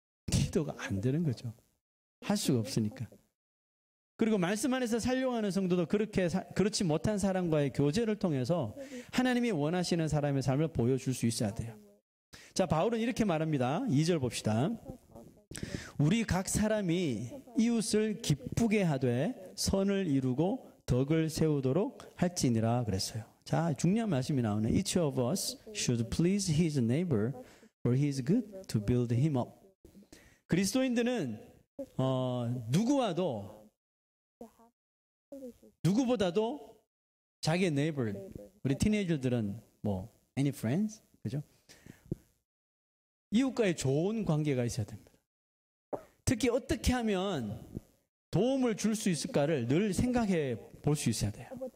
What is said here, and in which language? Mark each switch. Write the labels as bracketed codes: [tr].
[ko] 기도가 안 되는 거죠. 할 수가 없으니까. 그리고 말씀 안에서 살려하는 성도도 그렇지 못한 사람과의 교제를 통해서 하나님이 원하시는 사람의 삶을 보여줄 수 있어야 돼요. 자, 바울은 이렇게 말합니다. 2절 봅시다. 우리 각 사람이 이웃을 기쁘게 하되 선을 이루고 덕을 세우도록 할지니라 그랬어요. 자, 중요한 말씀이 나오네. [en] Each of us should please his neighbor, for he is good to build him up. [ko] 그리스도인들은 누구와도 누구보다도 자기의 neighbor, 우리 티네이저들은 뭐 [en] any friends, [ko] 그죠? 이웃과의 좋은 관계가 있어야 됩니다. 특히 어떻게 하면 도움을 줄 수 있을까를 늘 생각해 볼 수 있어야 돼요.